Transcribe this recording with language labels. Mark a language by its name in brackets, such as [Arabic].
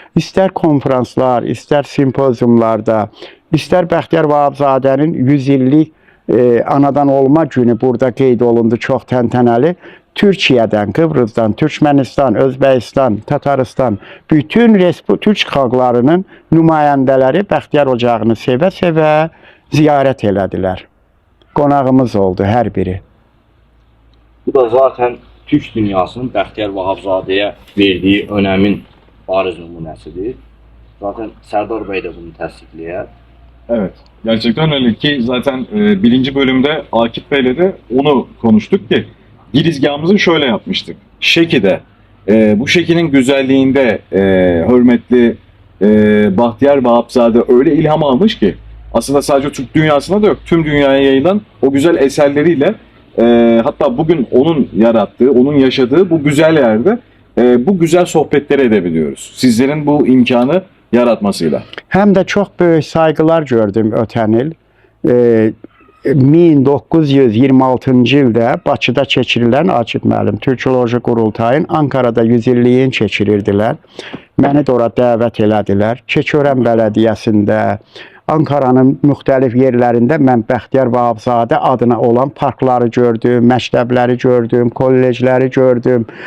[Azerbaijani] İstər konferanslar, istər simpoziumlarda, istər Bəxtiyar Vahabzadənin 100 illik anadan olma günü burada qeyd olundu, çox təntənəli. Türkiyədən, Kıbrısdan, Türkmenistan, Özbəkistan, Tataristan, bütün Türk xalqlarının nümayəndələri Bəxtiyar ocağını sevə-sevə ziyarət elədilər. Qonağımız oldu hər biri. Bu da zaten Türk dünyasının Bəxtiyar Vahabzadəyə verdiyi önəmin bariz nümunəsidir. Zaten Sərdar bəy də bunu təsdiqləyər. [Turkish] Evet, gerçekten öyle ki zaten birinci bölümde Akif Bey'le de onu konuştuk ki girizgahımızı şöyle yapmıştık. Şeki'de, bu Şeki'nin güzelliğinde hürmetli Bahtiyar Vahabzade öyle ilham almış ki aslında sadece Türk dünyasına da yok, tüm dünyaya yayılan o güzel eserleriyle hatta bugün onun yarattığı, onun yaşadığı bu güzel yerde bu güzel sohbetleri edebiliyoruz. Sizlerin bu imkanı yaratmasıyla. [Azerbaijani] Həm də çox böyük sayğılar gördüm ötən il. 1926-cı ildə Bakıda keçirilən Akif müəllim Türkoloji Qurultayın Ankarada 100 illiyini keçirirdilər. Məni də ora dəvət elədilər. Keçiörən bələdiyyəsində, Ankaranın müxtəlif yerlərində mən Bəxtiyar Vahabzadə adına olan parkları gördüm, məktəbləri gördüm, kollecləri gördüm.